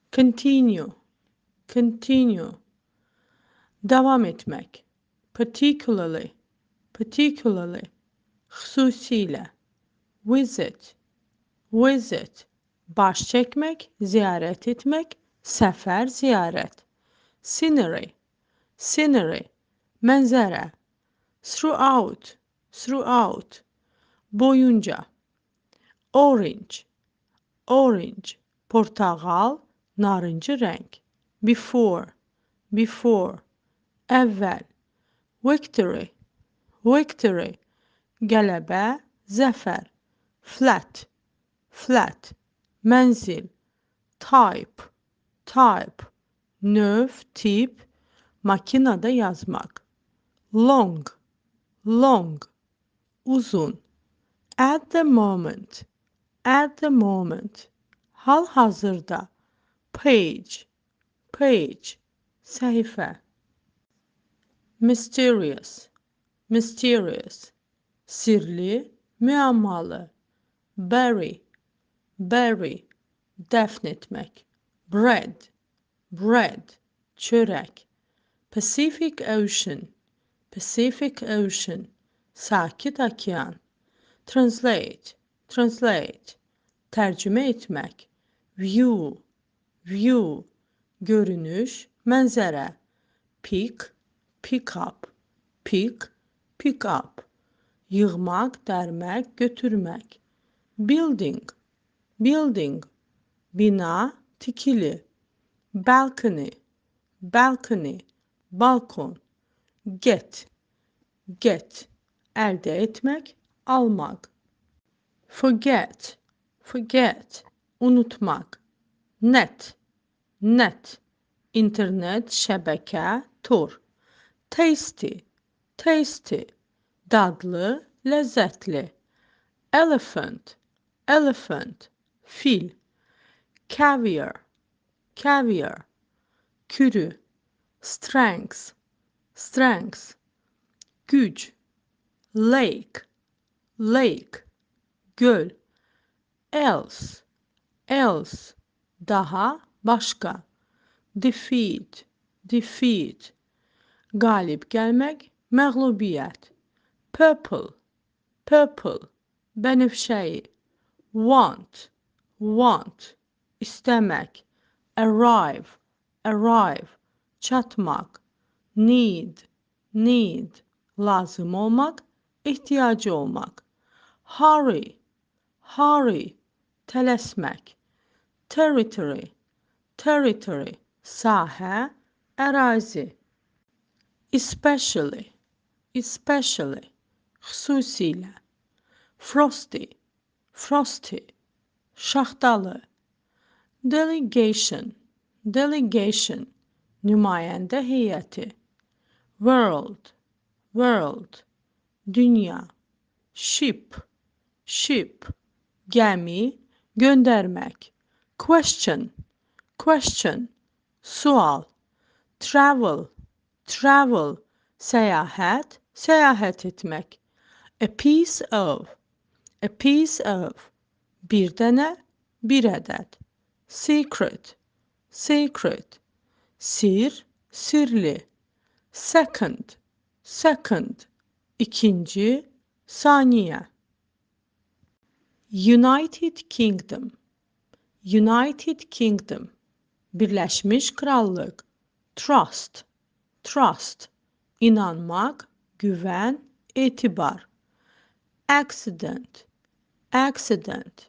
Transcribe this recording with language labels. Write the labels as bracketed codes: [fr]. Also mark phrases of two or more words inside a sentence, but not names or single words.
[en] continue, continue, [az] devam etmek, [en] particularly, particularly, [az] xüsusilə, [en] visit, visit, [az] baş çəkmək, ziyarət etmək, səfər, ziyarət, [en] scenery, scenery, [az] mənzərə, [en] throughout, throughout, boyunca, orange, orange, [az] portağal, narıncı rəng, [en] before, before, əvvəl, victory, victory, [az] qələbə, zəfər, [en] flat, flat, [az] mənzil, [en] type, type, [az] növ, tip, makinada yazmaq, [en] long, long, [az] uzun, [en] at the moment, at the moment, [az] hal-hazırda, [en] page, page, [az] səhifə, [en] mysterious, mysterious, [az] sirli, müəmmalı, [en] bury, bury, [az] dəfn etmək, [en] bread, bread, çörək, Pacific Ocean, Pacific Ocean, [az] sakit okean, [en] translate, translate, [az] tərcümə etmək, [en] view, view, [az] görünüş, mənzərə, [en] pick, pick up, pick, pick up, [az] yığmaq, dərmək, götürmək, [en] building, building, [az] bina, tikili, [en] balcony, balcony, [az] balkon, [en] get, get, [az] əldə etmək, almaq, [en] forget, forget, unutmaq, net, net, internet, [az] şəbəkə, tor, [en] tasty, tasty, [az] dadlı, ləzzətli, [en] elephant, elephant, fil, caviar, caviar, kürü, strength, strength, güc, lake, lake, göl, else, else, [az] daha, başqa, [en] defeat, defeat, [az] qalib gəlmək, məğlubiyyət, [en] purple, purple, bənövşəyi, want, want, [az] istəmək, [en] arrive, arrive, [az] çatmaq, [en] need, need, [az] lazım olmaq, ehtiyacı olmaq, [en] hurry, hurry, tələsmək, territory, territory, [az] sahə, ərazi, [en] especially, especially, xüsusilə, frosty, frosty, şaxtalı, delegation, [az] delegation, nümayəndə heyəti, [en] world, world, [az] dünya, [en] ship, ship, [az] gəmi, göndərmək, [en] question, question, [az] sual, [en] travel, travel, [az] səyahət, səyahət etmək, [en] a piece of, [az] bir dənə, bir ədəd, [en] secret, secret, [az] sir, sirli, [en] second, second, [az] ikinci, saniyə, [en] United Kingdom, United Kingdom, [az] Birləşmiş Krallıq, [en] trust, trust, [az] inanmaq, güvən, etibar, [en] accident, accident,